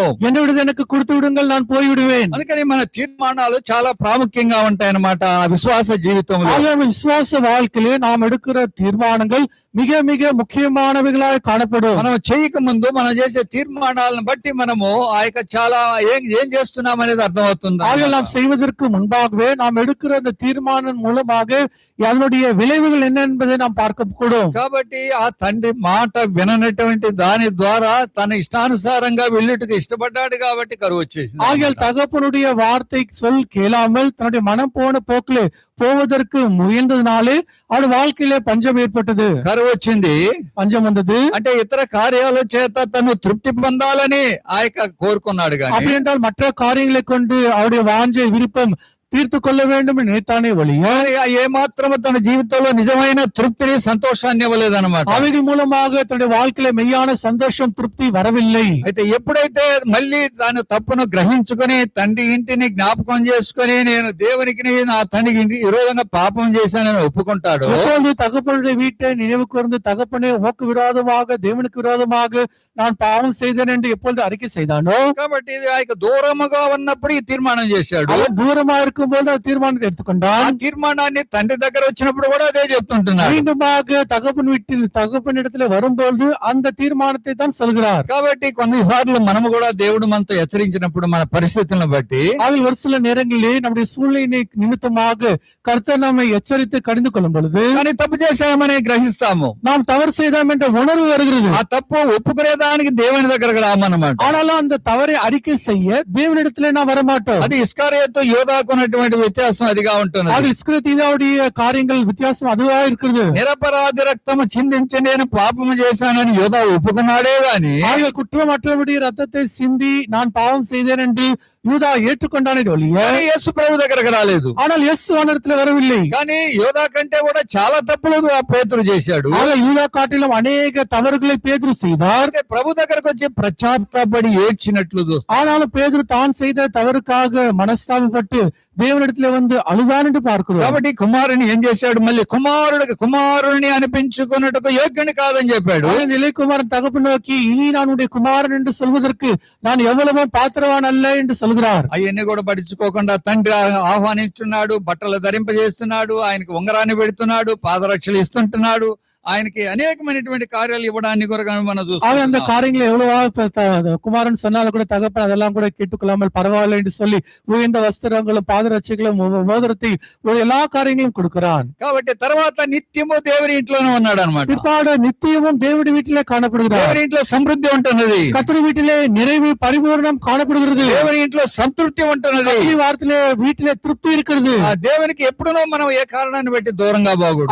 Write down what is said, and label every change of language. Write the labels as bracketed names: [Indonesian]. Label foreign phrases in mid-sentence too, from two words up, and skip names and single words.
[Tamil] என்னவிட எனக்கு கொடுத்து விடுங்கள், நான் போய் விடுவேன். [Telugu] అందుకని మన తీర్మానాలు చాలా ప్రాముఖ్యంగా ఉంటాయి అన్నమాట విశ్వాస జీవితంలో. [Tamil] ஆகியால் விசுவாச வாழ்க்கையிலே நாம் எடுக்கிற தீர்மானங்கள் மிக மிக முக்கியமானவைகளாய் காணப்படும். [Telugu] మనం చేయక ముందు మనం చేసే తీర్మానాలను బట్టి మనము ఆ యొక్క చాలా ఏం చేస్తున్నాం అనేది అర్థమవుతుంది. [Tamil] ஆகியால் நாம் செய்வதற்கு முன்பாகவே நாம் எடுக்கிற அந்த தீர்மானம் மூலமாக அதனுடைய விளைவுகள் என்ன என்பதை நாம் பார்க்க கூடும். [Telugu] కాబట్టి ఆ తండ్రి మాట విననటువంటి దాని ద్వారా తన ఇష్టానుసారంగా వెళ్ళుటకు ఇష్టపడ్డాడు కాబట్టి కరువు వచ్చేసింది. [Tamil] ஆகியால் தகப்பனுடைய வார்த்தை சொல் கேளாமல் தன்னுடைய மனம் போன போக்கிலே போவதற்கு முயன்றதுனாலே அவருடைய வாழ்க்கையிலே பஞ்சம் ஏற்பட்டது. [Telugu] కరువు వచ్చింది, [Tamil] பஞ்சம் வந்தது. [Telugu] అంటే ఇతర కార్యాల చేత తను తృప్తి పొందాలని ఆ యొక్క కోరుకున్నాడు. [Tamil] அப்படி [Telugu] కానీ [Tamil] என்றால் மற்ற காரியங்களை கொண்டு அவருடைய வாஞ்சை விருப்பம் தீர்த்து கொள்ள வேண்டும் என்று நினைத்தானே ஒழிய [Telugu] ఏ మాత్రము తన జీవితంలో నిజమైన తృప్తిని సంతోషాన్ని ఇవ్వలేదన్నమాట. [Tamil] அவைகள் மூலமாக தன்னுடைய வாழ்க்கையில மெய்யான சந்தோஷம் திருப்தி வரவில்லை. [Telugu] అయితే ఎప్పుడైతే మళ్ళీ తన తప్పును గ్రహించుకొని తండ్రి ఇంటిని జ్ఞాపకం చేసుకొని నేను దేవునికి నా తండ్రికి ఇంటి విరోధంగా పాపం చేశానని ఒప్పుకుంటాడు. [Tamil] எப்பொழுது தகப்பனுடைய வீட்டை நினைவு கூர்ந்து தகப்பனே உமக்கு விரோதமாக தேவனுக்கு விரோதமாக நான் பாவம் செய்தேன் என்று எப்பொழுது அறிக்கை செய்தானோ, [Telugu] కాబట్టి ఇది ఆ యొక్క దూరముగా ఉన్నప్పుడు ఈ తీర్మానం చేశాడు. [Tamil] அவன் தூரமா இருக்கும்போது அந்த தீர்மானத்தை [Telugu] ఆ [Tamil] எடுத்துக்கொண்டான். [Telugu] తీర్మానాన్ని తండ్రి దగ్గర వచ్చినప్పుడు కూడా అదే చెప్తుంటున్నాడు. [Tamil] மீண்டுமாக தகப்பன் வீட்டில் தகப்பன் இடத்துல வரும்போது அந்த தீர்மானத்தை தான் சொல்கிறார். [Telugu] కాబట్టి కొన్నిసార్లు మనము కూడా దేవుడు మనతో హెచ్చరించినప్పుడు మన పరిస్థితులను బట్టి [Tamil] அதில் ஒரு சில நேரங்களிலே நம்முடைய சூழ்நிலை நிமித்தமாக கர்த்தர் நம்மை எச்சரித்து கடிந்து கொள்ளும் பொழுது [Telugu] కానీ తప్పు చేశామని గ్రహిస్తాము. [Tamil] நாம் தவறு செய்தோம் என்ற உணர்வு வருகிறது. [Telugu] ఆ తప్పు ఒప్పుకునేదానికి దేవుని దగ్గరకు రామన్నమాట. [Tamil] ஆனாலும் அந்த தவறை அறிக்கை செய்ய தேவனிடத்திலே நாம் வரமாட்டோம். [Telugu] అది ఇస్కారియోతు యోధాకు ఉన్నటువంటి వ్యత్యాసం అదిగా ఉంటుంది. [Tamil] ஆக இஸ்கரியோத்துடைய காரியங்கள் வித்தியாசம் அதுவா இருக்கிறது. [Telugu] నిరపరాధి రక్తము చిందించి నేను పాపము చేశానని యోధా ఒప్పుకున్నాడే గాని [Tamil] ஆக குற்றமற்றவருடைய ரத்தத்தை சிந்தி நான் பாவம் செய்தேன் என்று யூதா ஏற்றுக்கொண்டானே ஒழிய [Telugu] కానీ యేసు ప్రభు దగ్గరకు రాలేదు. [Tamil] ஆனால் இயேசு அவனிடத்துல வரவில்லை. [Telugu] కానీ యోధా కంటే కూడా చాలా తప్పులు ఆ పేతురు చేశాడు. [Tamil] ஆக யூதா காட்டிலும் அநேக தவறுகளை பேதுரு செய்தார். [Telugu] అయితే ప్రభు దగ్గరకు వచ్చి పశ్చాత్తాపడి ఏడ్చినట్లు చూస్తాం. [Tamil] ஆனாலும் பேதுரு தான் செய்த தவறுக்காக மனஸ்தாபப்பட்டு தேவனிடத்துல வந்து அழுதான் என்று பார்க்கிறோம். [Telugu] కాబట్టి కుమారుని ఏం చేశాడు, మళ్ళీ కుమారుడిని అనిపించుకున్నట్టుకు యోగ్యుని కాదని చెప్పాడు. [Tamil] ஆக இந்த இளையகுமாரன் தகப்பன் நோக்கி இனி நான் உடைய குமாரன் என்று சொல்வதற்கு நான் எவ்வளவோ பாத்திரவான் அல்ல என்று சொல்கிறார். [Telugu] అవన్నీ కూడా పట్టించుకోకుండా తండ్రి ఆహ్వానించున్నాడు, బట్టలు ధరింపజేస్తున్నాడు, ఆయనకు ఉంగరాన్ని పెడుతున్నాడు, పాదరక్షలు ఇస్తుంటున్నాడు, ఆయనకి అనేకమైనటువంటి కార్యాలు ఇవ్వడాన్ని కూడా మనం [Tamil] ஆக அந்த [Telugu] చూస్తాం. [Tamil] காரியங்களை எவ்வளவா குமாரன் சொன்னாலும் கூட தகப்பன் அதெல்லாம் கூட கேட்டுக்கொள்ளாமல் பரவாயில்லை என்று சொல்லி உயர்ந்த வஸ்திரங்களும் பாதரட்சைகளும் மோதிரத்தை எல்லா காரியங்களும் கொடுக்கிறான். [Telugu] కాబట్టి తర్వాత నిత్యము దేవుని ఇంట్లోనే ఉన్నాడు అనమాట. [Tamil] பிற்பாடு நித்தியமும் தேவனுடைய வீட்டிலே காணப்படுகிறார். [Telugu] దేవుని ఇంట్లో సమృద్ధి ఉంటున్నది, [Tamil] கர்த்தருடைய வீட்டிலே நிறைவு பரிபூரணம் காணப்படுகிறது. [Telugu] దేవుని ఇంట్లో సంతృప్తి ఉంటున్నది, [Tamil] கர்த்தருடைய வார்த்தையிலே வீட்டிலே திருப்தி இருக்கிறது. [Telugu] ఆ దేవునికి ఎప్పుడునో మనం ఏ కారణాన్ని బట్టి దూరంగా బాగుండు.